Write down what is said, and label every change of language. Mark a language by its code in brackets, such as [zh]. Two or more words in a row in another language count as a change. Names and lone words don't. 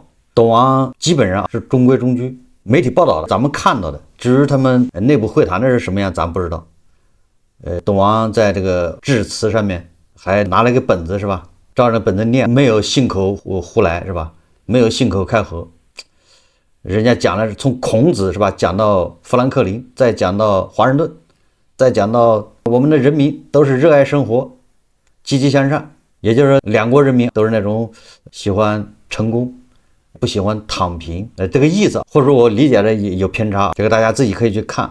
[zh] 東王基本上是中規中矩，媒體報道的，咱們看到的，至于他們內部會談的是什麼樣，咱不知道。東王在這個致辭上面還拿了一個本子是吧？照着本子念，沒有信口胡來是吧？沒有信口開河。人家講的是從孔子是吧，講到富蘭克林，再講到華盛頓，再講到我們的人民都是熱愛生活、積極向上，也就是說兩國人民都是那種喜歡成功，不喜歡躺平，這個意思，或者說我理解的有偏差，這個大家自己可以去看。